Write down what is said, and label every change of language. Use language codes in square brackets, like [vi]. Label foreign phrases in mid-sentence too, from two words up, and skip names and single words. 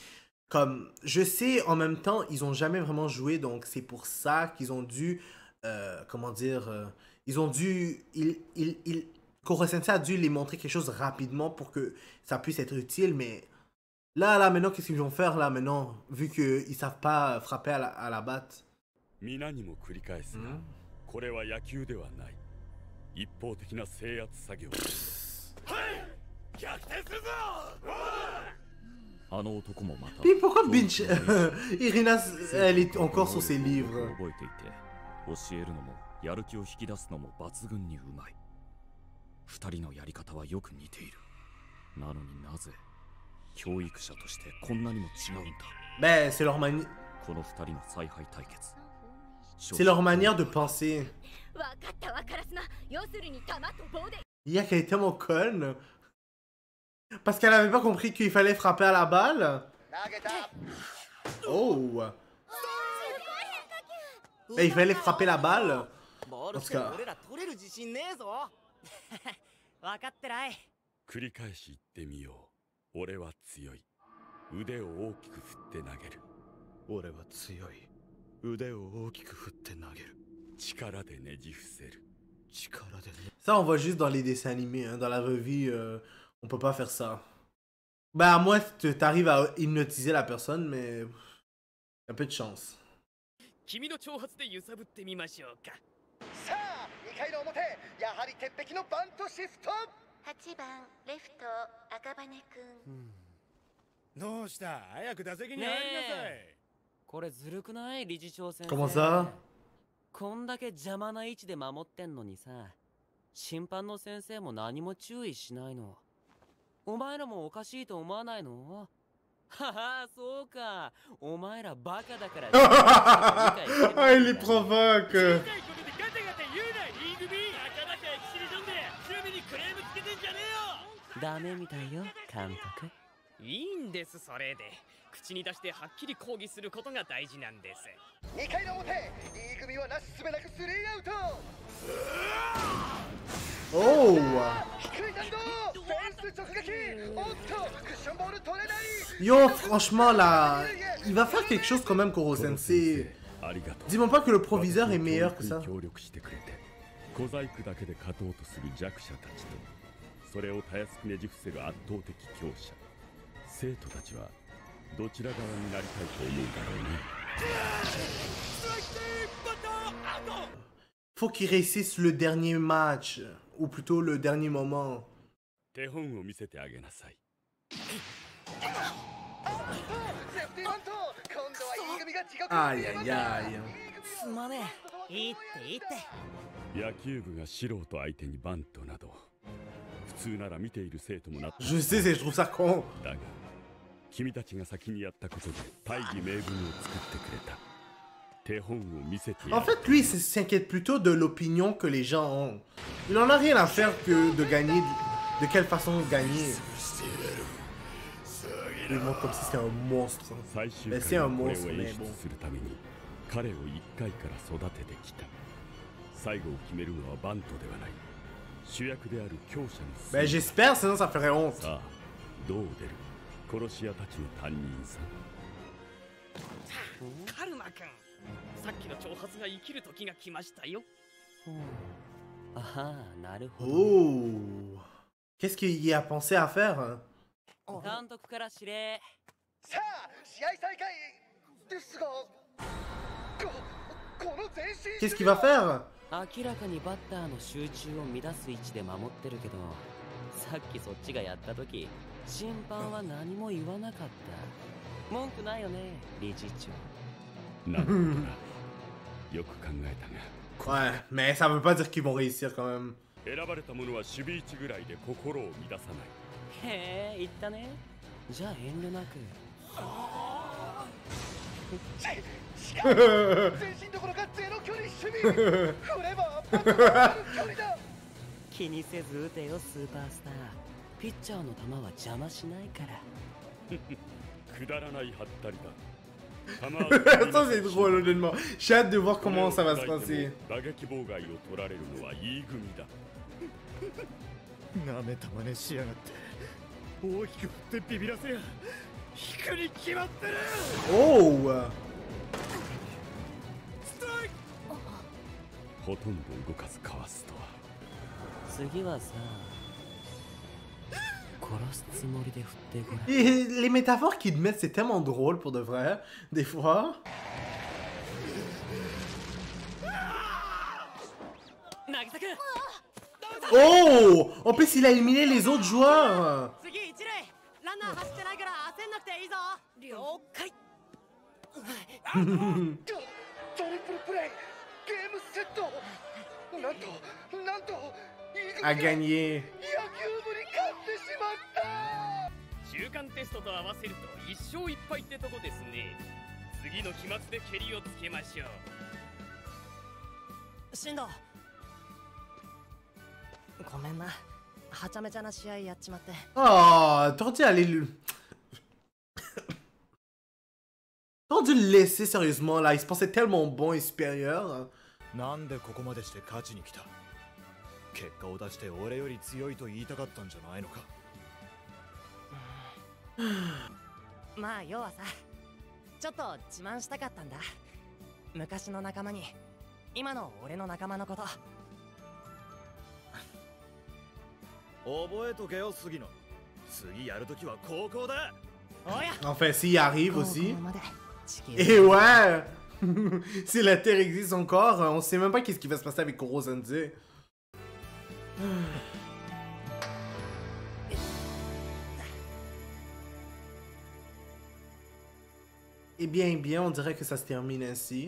[fr] Comme, je sais, en même temps, ils ont jamais vraiment joué, donc c'est pour ça qu'ils ont dû, comment dire, ils ont dû, Koro Sensei a dû les montrer quelque chose rapidement pour que ça puisse être utile, mais là, maintenant, qu'est-ce qu'ils vont faire, là, maintenant, vu qu'ils savent pas frapper à la batte? [ja] 皆にも繰り返すが、これは野球ではない。一方的な制圧作業。逆転するぞ。あの男もまた。 [fr] Puis pourquoi Binch Irina, elle est encore sur ses livres. [ja] 覚えていて、教えるのもやる気を引き出すのも抜群にうまい。二人のやり方はよく似ている。なのになぜ教育者としてこんなにも違うんだ。 [fr] Ben, c'est leur manière. [ja] この二人の采配対決。 [fr] C'est leur manière de penser. [ja] わかったわからすな要するに玉と棒で [fr] Yak, elle est tellement conne. Parce qu'elle avait pas compris qu'il fallait frapper à la balle. [ja] 投げた。 Oh. [fr] Ben, il fallait frapper la balle. [ja] ボール [fr] En [ja] っ [fr] tout [ja] て [fr] cas. [ja] 俺ら取れる自自信ねえぞ。分かってない。繰り返し言ってみよう。俺は強い。腕を大きく振って投げる。俺は強い。腕を大きく振って投げる。力でねじ伏せる。力でね。 [fr] Ça, on voit juste dans les dessins animés. Hein. Dans la revue, on peut pas faire ça. Ben, à moins que t'arrives à hypnotiser la personne, mais... un peu de chance. [ja] 君の挑発で揺さぶってみましょうか。さあ2回の表、やはり鉄壁のバントシフト。 8番レフト赤羽くん。どうした早く打席に入りなさい。これずるくない理事長先生。 [fr] Comment ça? [ja] こんだけ邪魔な位置で守ってんのにさ、審判の先生も何も注意しないの。お前らもおかしいと思わないの？はは、そうか。お前らバカだから。 [fr] Ah, il les provoque. [ja] 小さいことでガタガタ言うな、リーグ B。なかなかエキシビジョンで守備にクレームつけてんじゃねえよ。ダメみたいよ、監督。いいんです、それで。口に出してはっきり抗議することが大事なんです。 2回の表、E組はなしすべなくスリーアウト。 Oh! 低い弾道、フェンス直撃。おっと、クッションボール取れない。 [fr] Yo, franchement, là... il va faire quelque chose quand même, Koro Sensei. Dis-moi pas que le proviseur est meilleur que ça. [ja] 協力してくれて、小細工だけで勝とうとする弱者たちと、それをたやすくねじ伏せる圧倒的強者。生徒たちはどちら側になりたいと思うだろうね。 [fr] Faut qu'il réussisse le dernier match, ou plutôt le dernier moment. [ja] 手本を見せてあげなさい。 Aïe aïe aïe. すまねえ。いいっていいって。野球部が素人相手にバントなど、普通なら見ている生徒もなって。 [fr] Je sais, je trouve ça con. [ja] だが、君たちが先にやったことで大義名分を作ってくれた。 [fr] En fait, lui, il s'inquiète plutôt de l'opinion que les gens ont. Il en a rien à faire que de gagner, de quelle façon gagner. Il montre comme si c'était un monstre. Mais c'est un monstre, mais bon. Ben j'espère, sinon ça ferait honte. [ja] カルマ君、さっきの挑発が生きる時が来ましたよ。ああ、なるほど。 Oh! [fr] Qu'est-ce qu'il y a pensé à faire? [ja] 監督から指令。さあ、試合再開ですが、この前進。 [fr] Qu'est-ce qu'il va faire? [ja] 明らかにバッターの集中を乱す位置で守ってるけど、さっきそっちがやった時、審判は何も言わなかった。文句ないよね、理事長。なるほどな。よく考えたが。 [fr] Ouais, mais ça veut pas dire qu'ils vont réussir quand même. [ja] 選ばれた者は守備位置ぐらいで心を乱さない。へえ、言ったね。じゃあ遠慮なく。前進どころかゼロ距離守備。振ればバットが距離だ。気にせず打てよ、スーパースター。ピッチャーの球は邪魔しないから。くだらないハッタリだ。 [fr] Ça c'est drôle honnêtement. J'ai hâte de voir comment ça va se passer. [ja] 打撃妨害を取られるのは E 組だ。なめた真似しやがって。大きく振ってビビらせや。引くに決まってる。 Oh! ストライク。ほとんど動かずかわすとは。次はさ、殺すつもりで振ってごらん。 [fr] Les métaphores qu'ils mettent, c'est tellement drôle pour de vrai, des fois. Oh! En plus, il a éliminé les autres joueurs. [ja] ランナー走ってないから焦んなくていいぞ。了解。トリプルプレイ、ゲームセット。なんと [fr] A gagné. [ja] 野球部に勝ってしまった。中間テストと合わせると1勝1敗ってとこですね。次の期末でケリをつけましょう。進藤、ごめんな。はちゃめちゃな試合やっちまって。 [fr] Oh, t'aurais dû aller le... t'aurais dû le laisser sérieusement là, il se pensait tellement bon et supérieur. [ja] なんでここまでして勝ちに来た。 結果を出して俺より強いと言いたかったんじゃないのか。まあ要はさ、ちょっと自慢したかったんだ。昔の仲間に今の俺の仲間のこと。覚えとけよ杉野。次やるときは高校だ。おや [fr] Enfin, s'il y arrive [ja] 高 [fr] aussi. [ja] 校まで地球 [fr] Et ouais! Si la Terre existe encore, on sait même pas qu'est-ce qui va se passer avec Koro Sensei. Eh bien, on dirait que ça se termine ainsi.